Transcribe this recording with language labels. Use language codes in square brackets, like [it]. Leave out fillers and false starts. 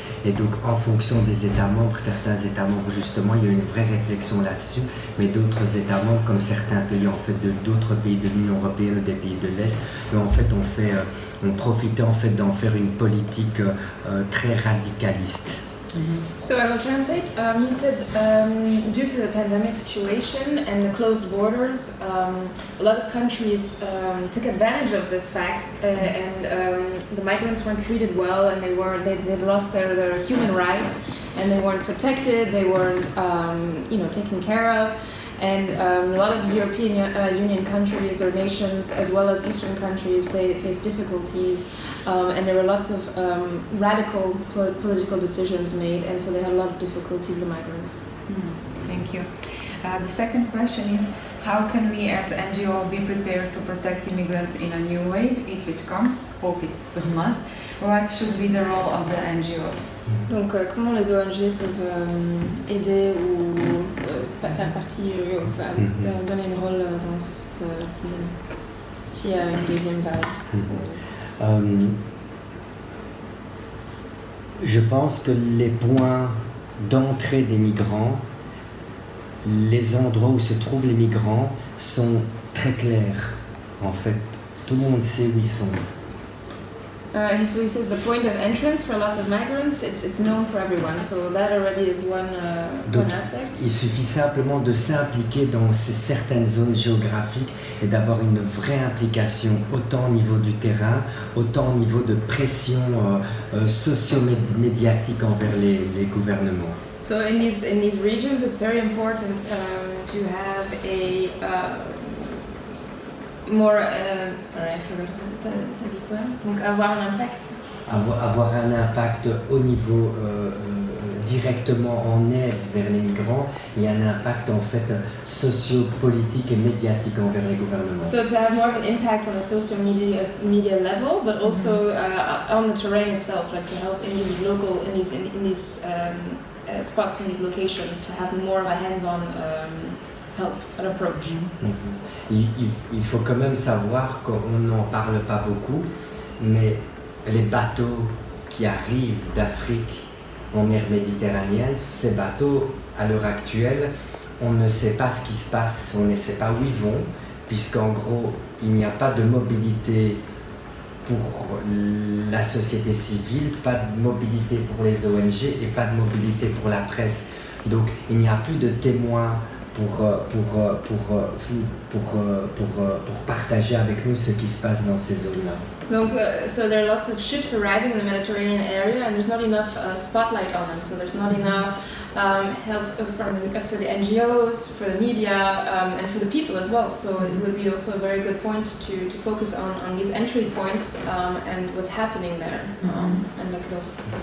[fr] Et donc en fonction des États membres, certains États membres justement, il y a eu une vraie réflexion là-dessus, mais d'autres États membres, comme certains pays en fait d'autres pays de l'Union européenne, des pays de l'Est, en fait ont profité en fait d'en faire une politique très radicaliste. [en] So I will translate. He said, due to the pandemic situation and the closed borders, a lot of countries took advantage of this fact, and the migrants weren't treated well, and they lost their human rights, and they weren't protected, they weren't taken care of. And a lot of European Union countries or nations, as well as Eastern countries, they faced difficulties, and there were lots of radical political decisions made, and so they had a lot of difficulties, the migrants. Thank you. The second question is, how can we as NGO be prepared to protect immigrants in a new wave if it comes? Hope it's not. What should be the role of the NGOs? [fr] Donc, comment les ONG peuvent aider ou faire partie, donner un rôle dans cette pandémie, s'il y a une deuxième vague? Je pense que les points d'entrée des migrants, les endroits où se trouvent les migrants sont très clairs. En fait, tout le monde sait où ils sont. [en] So he says the point of entrance for lots of migrants, it's known for everyone. So that already is one aspect. [fr] Il suffit simplement de s'impliquer dans ces certaines zones géographiques et d'avoir une vraie implication, autant au niveau du terrain, autant au niveau de pression socio-médiatique envers les gouvernements. [en] So in these regions, it's very important to have a more. Sorry, I forgot. [fr] T'as dit quoi? Donc avoir un impact. Avoir un impact au niveau directement en aide vers les migrants et un impact en fait socio-politique et médiatique envers les gouvernements. [en] So to have more of an impact on a social media level, but also on the terrain itself, like to help in these spots, in these locations, to have more of a hands-on help, an approach. [fr] Il faut quand même savoir qu'on n'en parle pas beaucoup, mais les bateaux qui arrivent d'Afrique en mer Méditerranéenne, ces bateaux, à l'heure actuelle, on ne sait pas ce qui se passe, on ne sait pas où ils vont, puisqu'en gros, il n'y a pas de mobilité pour la société civile, pas de mobilité pour les ONG et pas de mobilité pour la presse. Donc il n'y a plus de témoins pour partager avec nous ce qui se passe dans ces zones-là. [en] Donc, so there are lots of ships arriving in the Mediterranean area, and there's not enough spotlight on them. So there's not enough help for the NGOs, for the media, and for the people as well. So it would be also a very good point to focus on these entry points and what's happening there, and that could also.